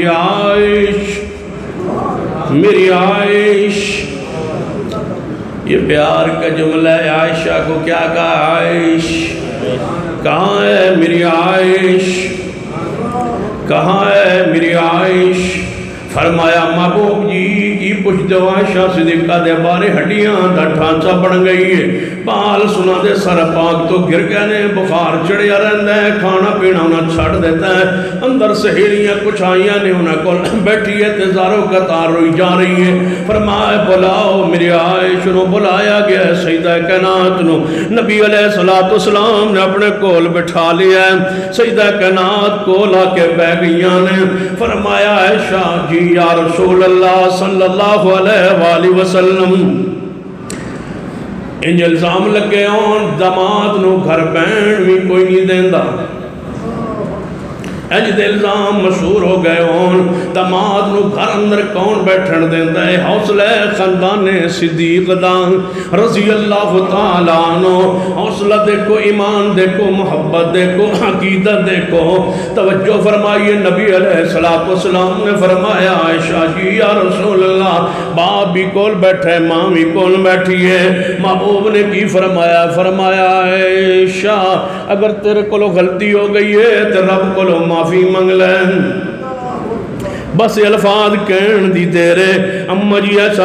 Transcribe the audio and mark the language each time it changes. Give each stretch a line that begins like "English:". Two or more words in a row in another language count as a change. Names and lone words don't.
Urdu: میری عائش یہ پیار کا جملہ ہے عائشہ کو کیا کہا عائش کہاں ہے میری عائش کہاں ہے میری عائش فرمایا
Punjabi: محبوب جی کی پوچھ دو
Urdu: عائشہ
Punjabi: صدیقہ دے بارے ہڈیاں دا ڈھانچہ بن گئی ہے بال سنا دے سر پاک تو گر گئے نے بخار چڑھیا رہندا ہے کھانا پینا انہاں چھڑ دیتا ہے اندر سہیلیاں کچھ آئیاں نے انہاں کو بیٹھی ہے تے زارو قطار روئی جا رہی ہے فرمائے بلاؤ میری عائشہ نو بلایا گیا ہے سیدہ کائنات نو نبی علیہ السلام نے اپنے کول بٹھا لیا ہے سیدہ کائنات کول آ کے بہ گئیاں نے فرمایا عائشہ جی
Arabic: یا رسول اللہ صلی اللہ علیہ وآلہ وسلم
Punjabi: انج الزام لگے ہون داماد نو گھر بہن بھی کوئی نہیں دیندہ اجد الزام مشہور ہو گئے ہون داماد نو گھر اندر کون بیٹھن دیندہ ہے حوصلہ خاندان صدیق دان
Arabic: رضی اللہ تعالیٰ عنہ
Punjabi: حوصلہ دیکھو ایمان دیکھو محبت دیکھو عقیدت دیکھو توجہ فرمائیے نبی علیہ السلام نے فرمایا عائشہ جی
Arabic: یا رسول اللہ
Punjabi: باپ بھی کول بیٹھے ماں بھی کول بیٹھی ہے محبوب نے کی فرمایا عائشہ اگر تیرے کولو غلطی ہو گئی ہے تو رب کولو معافی منگ لین بس الفاظ کہن دی دیرے اماں جی ایسا